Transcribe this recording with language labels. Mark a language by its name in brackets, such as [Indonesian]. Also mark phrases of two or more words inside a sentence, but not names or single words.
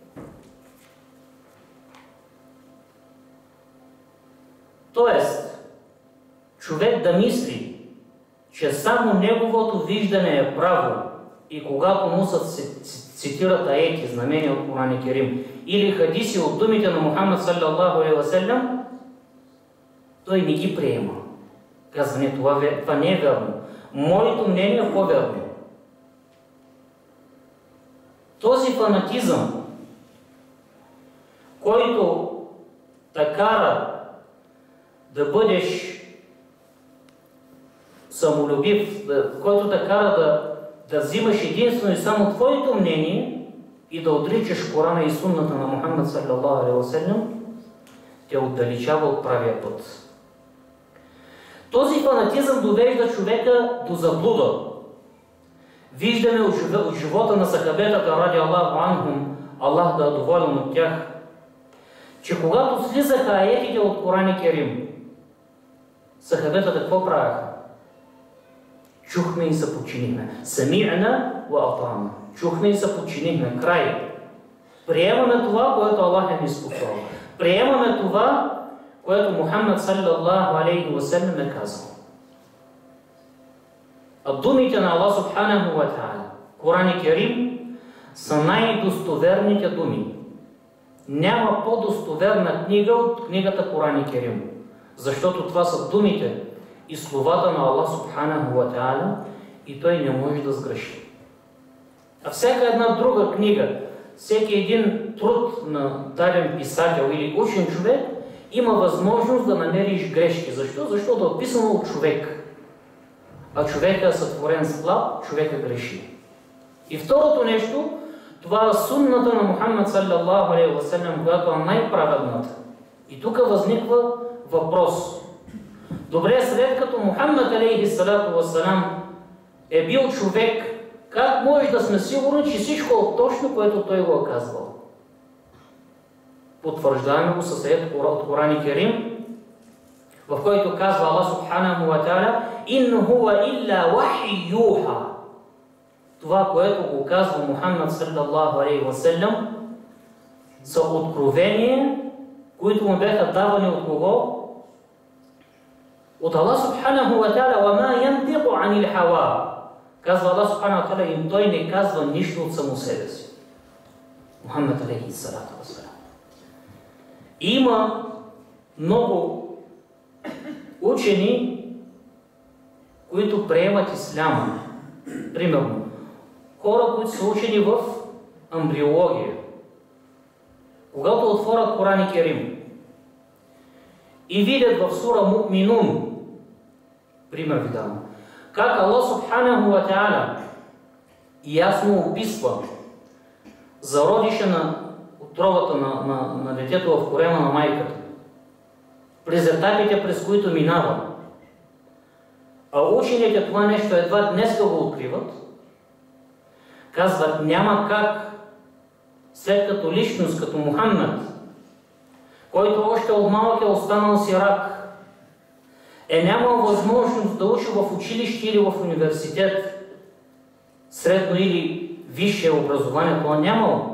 [Bulgarian] Тоест, човек да мисли, че само неговото виждане е право и когато му се цитират аети, знамения от Коран и Керим или хадиси от думите на Мухаммад [Arabic] صلى الله عليه وسلم, [Bulgarian] той не ги приема. Казва, не, това не е верно. Моето мнение е по-верно. Този фанатизъм, който те кара да бъдеш самолюбив, който те кара да взимаш единствено и само твоето мнение и да отричаш Корана и сунната на Мухаммад [Arabic] صلى الله عليه وسلم, [Bulgarian] те отдалечава от правия път. Този фанатизъм довежда човека до заблуда. Виждаме от живота на сахабетата [Arabic] رضي الله عنهم, [Bulgarian] Аллах да е доволен от тях, че когато слизаха аетите от Коран и Керим, сахабетата какво правяха? Чухме и се подчинихме. [Arabic] سمعنا وأطعنا. [Bulgarian] Чухме и се подчинихме. Край. Приемаме това, което Аллах е ни спослал. Приемаме това, което Мухаммад [Arabic] صلى الله عليه وسلم [Bulgarian] е казал. А думите на Аллах [Arabic] سبحانه وتعالى, [Bulgarian] Коран и Керим, са най-достоверните думи. Няма по-достоверна книга от книгата Коран и Керим, защото това са думите и словата на Аллах [Arabic] سبحانه وتعالى [Bulgarian] и той не може да сгреши. А всяка една друга книга, всеки един труд на даден писател или учен човек има възможност да намериш грешки. Защо? Защото е писано от човек. А човека е сътворен слаб, човека греши. И второто нещо, това е сунната на Мухаммад [Arabic] صلى الله عليه وسلم, [Bulgarian] която е най-праведната. И тук възниква въпрос. Добре, след като Мухаммад [Arabic] عليه الصلاة والسلام [Bulgarian] е бил човек, как може да сме сигурни, че всичко е точно, което той го е казвал? Потвърждаваме го със аят от Коран и Керим, в който казва Аллах [Arabic] سبحانه وتعالى: "إن هو إلا وحي يوحى." [Bulgarian] Това, което го казва Мухаммад [Arabic] صلى الله عليه وسلم, [Bulgarian] са откровения, които му бяха давани от кого? От Аллах [Arabic] سبحانه وتعالى: "وما ينطق عن الهوى." [Bulgarian] Казва Аллах [Arabic] سبحانه وتعالى, [Bulgarian] и той не казва нищо от само себе си. Мухаммад [Arabic] عليه الصلاة والسلام. [Bulgarian] Има много учени, които приемат исляма. Примерно, хора, които са учени в амбриология. Когато отворят Коран и Керим и видят в сура Му'минун, пример ви давам, как Аллах [Arabic] سبحانه وتعالى [Bulgarian] ясно описва зародиша на отровата на детето в корема на майката, през етапите, през които минава. А учените това нещо едва днес го откриват. Казват, няма как, след като личност, като Мухаммед, който още от малък е останал сирак, нямал възможност да учи в училище или в университет, средно или висше образование, това нямало.